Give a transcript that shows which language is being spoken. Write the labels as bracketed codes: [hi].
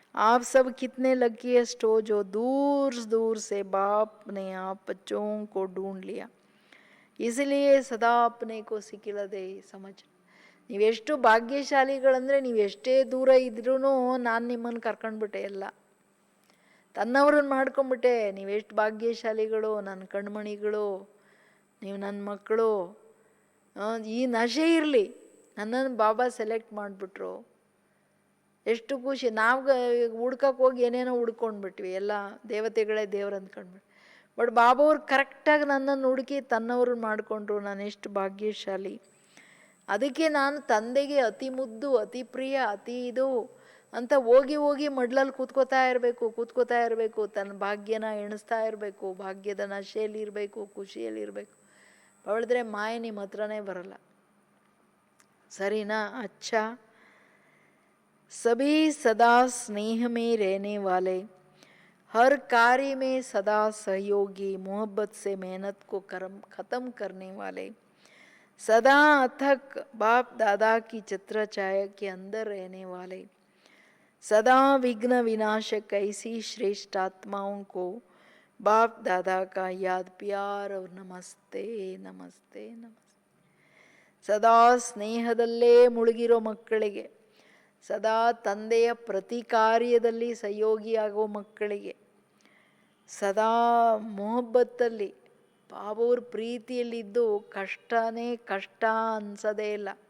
[hi] आप सब कितने लकीस्ट हो जो दूर दूर से बाप ने आप बच्चों को ढूंढ लिया, इसलिए सदा अपने को सिकिलದೆ समझ. [kn] ನೀವೆಷ್ಟು ಭಾಗ್ಯಶಾಲಿಗಳಂದರೆ, ನೀವು ಎಷ್ಟೇ ದೂರ ಇದ್ರೂ ನಾನು ನಿಮ್ಮನ್ನು ಕರ್ಕೊಂಡ್ಬಿಟ್ಟೆ, ಎಲ್ಲ ತನ್ನವ್ರನ್ನ ಮಾಡ್ಕೊಂಬಿಟ್ಟೆ. ನೀವೆಷ್ಟು ಭಾಗ್ಯಶಾಲಿಗಳು, ನನ್ನ ಕಣ್ಮಣಿಗಳು, ನೀವು ನನ್ನ ಮಕ್ಕಳು. ಈ ನಶೆ ಇರಲಿ, ನನ್ನನ್ನು ಬಾಬಾ ಸೆಲೆಕ್ಟ್ ಮಾಡಿಬಿಟ್ರು, ಎಷ್ಟು ಖುಷಿ. ನಾವು ಹುಡ್ಕಕ್ಕೆ ಹೋಗಿ ಏನೇನೋ ಹುಡ್ಕೊಂಡ್ಬಿಟ್ವಿ, ಎಲ್ಲ ದೇವತೆಗಳೇ ದೇವ್ರು ಅಂದ್ಕೊಂಡ್ಬಿಟ್ಟು. ಬಟ್ ಬಾಬಾ ಅವ್ರು ಕರೆಕ್ಟಾಗಿ ನನ್ನನ್ನು ಹುಡುಕಿ ತನ್ನವ್ರನ್ನ ಮಾಡಿಕೊಂಡ್ರು. ನಾನು ಎಷ್ಟು ಭಾಗ್ಯಶಾಲಿ. ಅದಕ್ಕೆ ನಾನು ತಂದೆಗೆ ಅತಿ ಮುದ್ದು, ಅತಿ ಪ್ರಿಯ, ಅತಿ ಇದು ಅಂತ ಹೋಗಿ ಮಡ್ಲಲ್ಲಿ ಕೂತ್ಕೋತಾ ಇರಬೇಕು. ತನ್ನ ಭಾಗ್ಯನ ಎಣಿಸ್ತಾ ಇರಬೇಕು, ಭಾಗ್ಯದ ನಶೆಯಲ್ಲಿ ಇರಬೇಕು, ಖುಷಿಯಲ್ಲಿರಬೇಕು. ಅವಳಿದ್ರೆ ಮಾಯೆ ನಿಮ್ಮ ಹತ್ರನೇ ಬರಲ್ಲ. ಸರಿನಾ? [hi] ಅಚ್ಚಾ, सभी सदा स्नेह में रहने वाले, हर कार्य में सदा सहयोगी, मोहब्बत से मेहनत को खत्म करने वाले, सदा अथक बाप दादा की छत्र छाया के अंदर रहने वाले, सदा विघ्न विनाशक ऐसी श्रेष्ठ आत्माओं को बाप दादा का याद प्यार और नमस्ते नमस्ते नमस्ते. [kn] ಸದಾ ಸ್ನೇಹದಲ್ಲೇ ಮುಳುಗಿರೋ ಮಕ್ಕಳಿಗೆ, ಸದಾ ತಂದೆಯ ಪ್ರತಿ ಕಾರ್ಯದಲ್ಲಿ ಸಹಯೋಗಿಯಾಗೋ ಮಕ್ಕಳಿಗೆ, ಸದಾ ಮೊಹಬ್ಬತ್ತಲ್ಲಿ ಬಾಬವ್ರ ಪ್ರೀತಿಯಲ್ಲಿದ್ದು ಕಷ್ಟನೇ ಕಷ್ಟ ಅನ್ಸೋದೇ ಇಲ್ಲ.